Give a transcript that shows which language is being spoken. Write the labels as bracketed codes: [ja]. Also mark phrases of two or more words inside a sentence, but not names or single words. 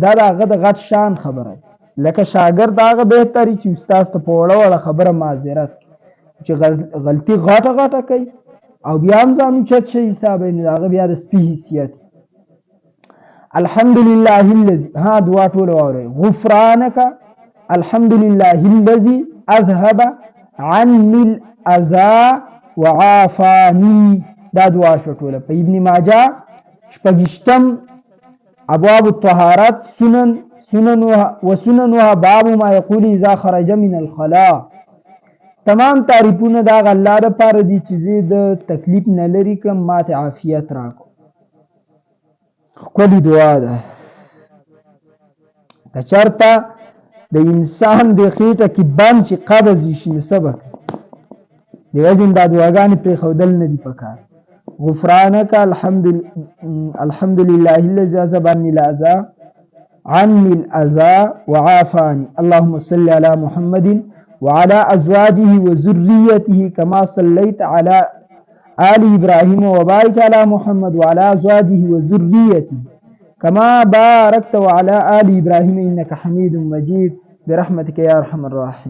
[ps] دا د هغه د غټ شان خبره ده، لکه شاګرد هغه بهتري چې استاد ته په وړه وړه خبره معذرت چې غلطي غټه کوي او بیا هم ځان اوچت شي حساب یې د هغه بیا د سپي حیثیت. [ar] الحمدلله الذي، [ps] دعا ټوله واورئ. [ar] غفرانک الحمدلله الذي اذهب عني الاذى وعافاني، [ps] دا دعا شو ټوله په [ar] ابن ماجه 6 ابواب الطهارت سننها باب ما يقول اذا خرج من الخلاء. [ps] تمام تعریفونه دا الله لپاره دي چې زه د تکلیف نه لري کړم، ماته عافیت راکړه. ښکلې دعا ده. که چېرته د انسان د خېټه کې بند چې قبض یې شي نو څه به کوي؟ د وجې دا دعاګانې پرېښودل نه دي پکار. [ar] غفرانک الحمدلله الذي اذهب عني الاذى وعافاني. اللهم صل على محمد وعلى ازواجه وذريته كما صليت على آل ابراهيم وبارك على محمد وعلى ازواجه وذريته كما باركت وعلى آل ابراهيم انك حميد مجيد برحمتك يا ارحم الراحمين.